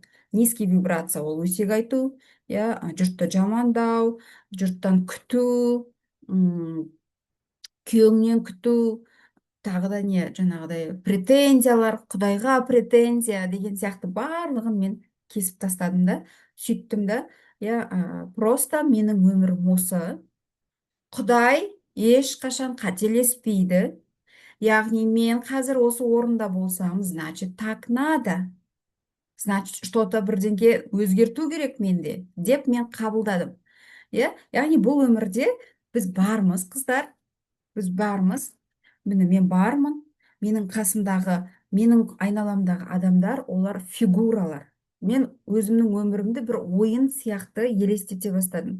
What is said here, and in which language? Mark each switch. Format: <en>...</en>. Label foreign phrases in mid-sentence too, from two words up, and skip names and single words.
<ru>Низкий вибрация</ru> <kk>ол өсек айту, иә, жұртты жамандау, жұрттан күту, күйеуіңнен күту, тағы да не, жаңағыдай претензиялар, құдайға претензия деген сияқты барлығын мен кесіп тастадым да, сөйттім да, иә, просто менің өмірім осы. Құдай ешқашан қателеспейді. Яғни мен қазір осы орында болсам,</kk> <ru>значит, так надо. Значит, что-то</ru> <kk>бірдеңке өзгерту керек менде, деп мен қабылдадым. Иә, яғни бұл өмірде біз бармыз, қыздар, біз бармыз. Міне мен бармын. Менің қасымдағы, менің айналамдағы адамдар, олар фигуралар. Мен өзімнің өмірімді бір ойын сияқты елестете бастадым.</kk>